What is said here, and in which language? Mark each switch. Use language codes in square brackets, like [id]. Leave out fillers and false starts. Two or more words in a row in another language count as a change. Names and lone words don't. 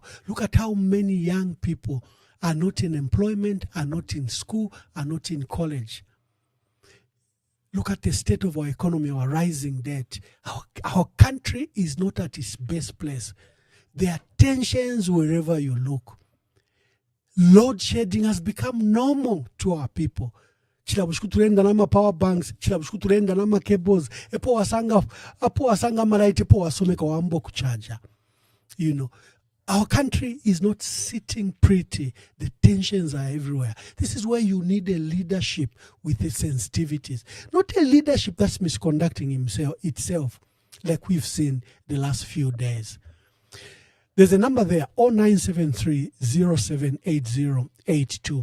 [en] Look at how many young people are not in employment, are not in school, are not in college. Look at the state of our economy, our rising debt. Our country is not at its best place. There are tensions wherever you look. Load shedding has become normal to our people. [bem] Chilabushiku tulenda nama [en] power banks, [bem] chilabushiku tulenda nama cables, epo wasanga malaiti, epo wasomeka wambo kuchaja. [en] Our country is not sitting pretty. The tensions are everywhere. This is where you need a leadership with its sensitivities. Not a leadership that's misconducting itself, like we've seen the last few days. There's a number there, 0973 078082.